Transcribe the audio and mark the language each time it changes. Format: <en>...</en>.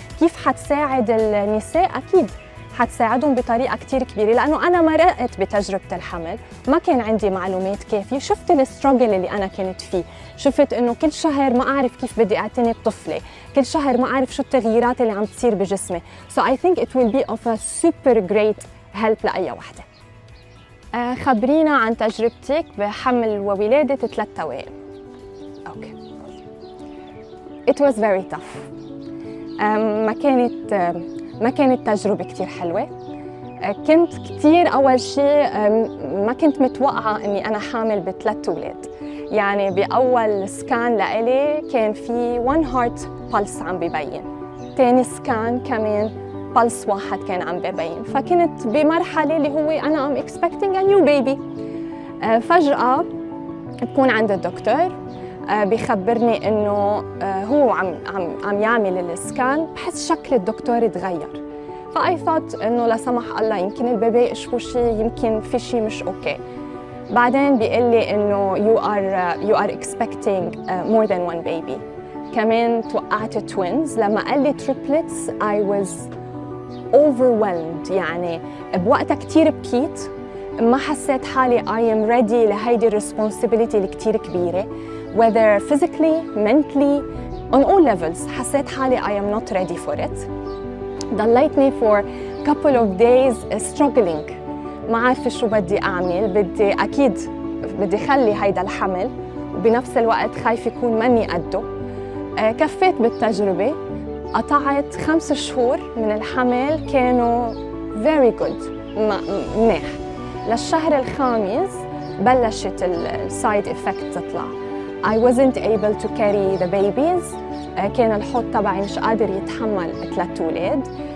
<ar>كيف حتساعد النساء؟ أكيد حتساعدهم بطريقة كتير كبيرة، لأنه أنا مرقت بتجربة الحمل، ما كان عندي معلومات كافية، شفت الستراجل اللي أنا كنت فيه، شفت إنه كل شهر ما أعرف كيف بدي أعتني بطفلي، كل شهر ما أعرف شو التغييرات اللي عم تصير بجسمي.</ar> <en>So I think it will be of a super great help</en> <ar>لأي وحدة. خبرينا عن تجربتك بحمل وولادة 3 توائم.</ar> <en>Okay. It was very tough.</en> <ar>ما كانت تجربة كتير حلوة. كنت كتير أول شيء ما كنت متوقعة إني أنا حامل ب3 أولاد. يعني بأول سكان لإلي كان في</ar> <en>1 heart pulse</en> <ar>عم ببين، تاني سكان كمان pulse واحد كان عم ببين، فكنت بمرحلة اللي هو أنا</ar> <en>I'm expecting a new baby.</en> <ar>فجأة بكون عند الدكتور بيخبرني إنه هو عم يعمل السكان، بحس شكل الدكتور تغير. فأي thought إنه لا سمح الله يمكن البيبي يشبه شيء، يمكن في شيء مش أوكي. بعدين بيقول لي إنه</ar> <en>you are expecting more than 1 baby.</en> <ar>كمان توقعت twins. لما قال لي</ar> <en>triplets I was overwhelmed.</en> <ar>يعني بوقتها كتير بكيت، ما حسيت حالي</ar> <en>I am ready</en> <ar>لهيدي responsibility اللي كتير كبيرة،</ar> <en>whether physically, mentally, on all levels.</en> <ar>حسيت حالي</ar> <en>I am not ready for it.</en> <ar>ضليتني</ar> <en>for couple of days struggling،</en> <ar>ما عارفة شو بدي أعمل. أكيد بدي خلي هيدا الحمل، وبنفس الوقت خايفة يكون مني قده. كفيت بالتجربة، قطعت 5 شهور من الحمل كانوا</ar> <en>very good،</en> <ar>منيح. للشهر الخامس بلشت السايد إفكت تطلع.</ar> <en>I wasn't able to carry the babies.</en> <ar>كان الحوض تبعي مش قادر يتحمل 3 أولاد.</ar>